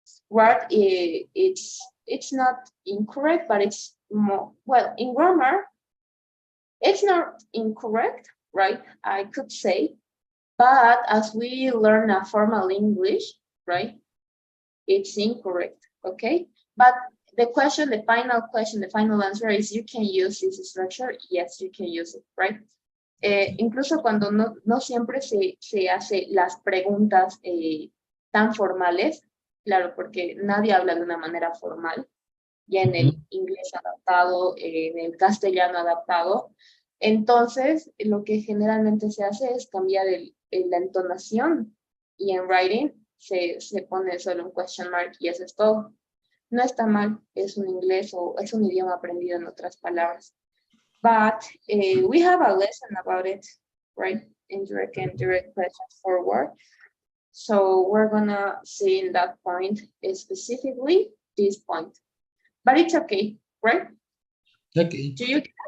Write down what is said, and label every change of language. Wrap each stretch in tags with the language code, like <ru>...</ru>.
<en>Right, it's not incorrect, but it's more, well, in grammar, it's not incorrect, right? I could say, but as we learn a formal English, right, it's incorrect, okay? But the question, the final question, the final answer is you can use this structure. Yes, you can use it, right?</en> <es>Incluso cuando no siempre se hace las preguntas tan formales, claro, porque nadie habla de una manera formal, ya en el inglés adaptado, en el castellano adaptado. Entonces, lo que generalmente se hace es cambiar la entonación y en writing se pone solo un question mark y eso es todo. No está mal, es un inglés o es un idioma aprendido en otras palabras.</es> <en>But we have a lesson about it, right? Indirect and direct questions forward. So we're gonna see in that point specifically this point. But it's okay, right? Okay. Do you?</en>